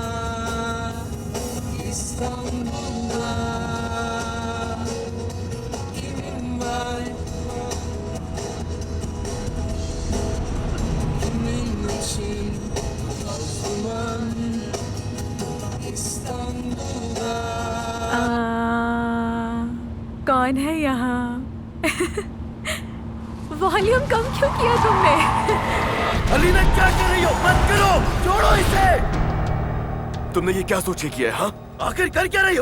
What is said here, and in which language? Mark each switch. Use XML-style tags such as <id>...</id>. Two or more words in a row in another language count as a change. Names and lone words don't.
<tr>İstanbul'da kimin var kimin için toz duman İstanbul'da</tr> <hi>कौन है यहाँ? वॉल्यूम कम क्यों किया तुमने? अलीना, क्या कर रही हो? मत करो, छोड़ो इसे। तुमने ये क्या सोच के किया है? हाँ, आखिर कर क्या रही हो?</hi>